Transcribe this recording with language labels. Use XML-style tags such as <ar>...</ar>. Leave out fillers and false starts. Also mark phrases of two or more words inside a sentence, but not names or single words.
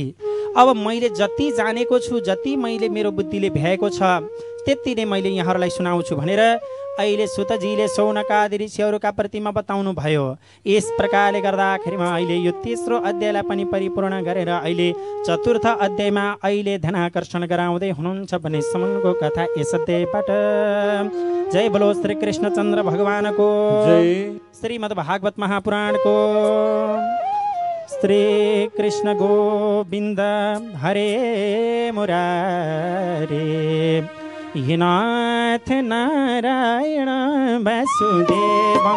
<ne>अब मैले जति जानेको छु, जति मैले मेरो बुद्धिले भ्याएको छ त्यति नै मैले यहाँहरूलाई सुनाउँछु भनेर अहिले सुतजीले शौनकादि ऋषिहरूका प्रतिमा बताउनु भयो। यस प्रकारले गर्दाखेरिमा अहिले यो तेस्रो अध्यायलाई पनि परिपूर्ण गरेर अहिले चतुर्थ अध्यायमा अहिले ध्यानाकर्षण गराउँदै हुनुहुन्छ भने सम्मको कथा यस अध्यायबाट।</ne> <hi>जय बोलो श्री कृष्णचन्द्र भगवानको जय।</hi> <sa>श्रीमद् भागवत महापुराणको श्री कृष्ण गोविन्द हरे मुरारे नाथ नारायण वासुदेवं</sa>